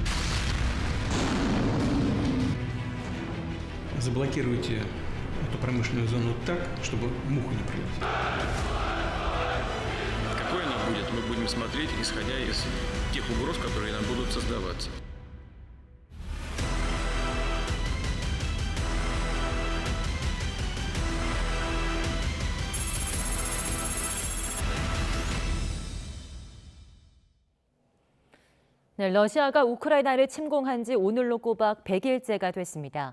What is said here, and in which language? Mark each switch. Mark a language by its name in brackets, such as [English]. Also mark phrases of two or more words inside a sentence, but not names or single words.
[Russian] Заблокируйте эту промышленную зону так, чтобы муха не пролетела. Какой она будет, мы будем смотреть, исходя из тех угроз, которые нам будут создаваться. [Korean] 네, 러시아가 우크라이나를 침공한 지 오늘로 꼬박 100일째가 됐습니다.